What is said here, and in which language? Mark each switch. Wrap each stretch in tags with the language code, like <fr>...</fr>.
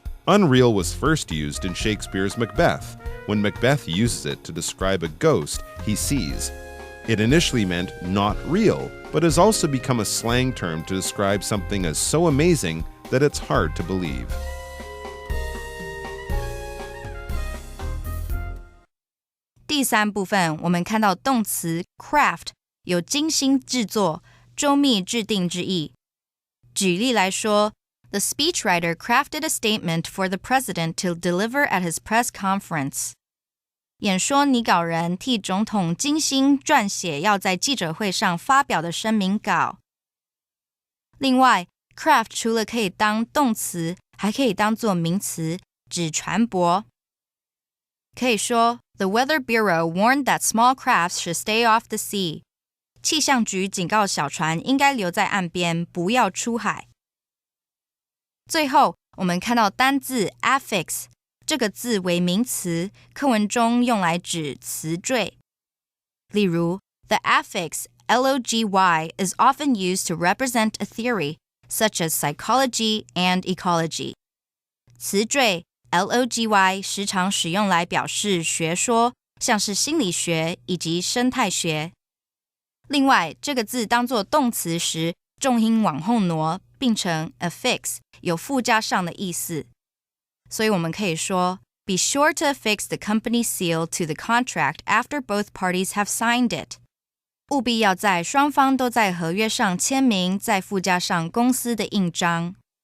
<en>Unreal was first used in Shakespeare's Macbeth, when Macbeth uses it to describe a ghost he sees. It initially meant not real, but has also become a slang term to describe something as so amazing that it's hard to believe.</en> <zh>第三部分，我们看到动词 craft 有精心制作、周密制定之意。举例来说</zh> <en>The speechwriter crafted a statement for the president to deliver at his press conference.</en> <zh>演说拟稿人替总统精心撰写要在记者会上发表的声明稿。另外 craft 除了可以当动词，还可以当作名词，指船舶。可以说</zh> <en>The Weather Bureau warned that small crafts should stay off the sea.</en> <zh>气象局警告小船应该留在岸边，不要出海。最后，我们看到单字 affix 这个字为名词，课文中用来指词缀。</zh> <en>例如 The affix logy is often used to represent a theory, such as psychology and ecology.</en> <zh>词缀 logy 时常使用来表示学说，像是心理学以及生态学。另外，这个字当作动词时，重音往后挪，并成 affix， 有附加上的意思。所以我们可以说</zh> <en>Be sure to affix the company seal to the contract after both parties have signed it.</en> <zh>务必要在双方都在合约上签名，再附加上公司的印章。</zh>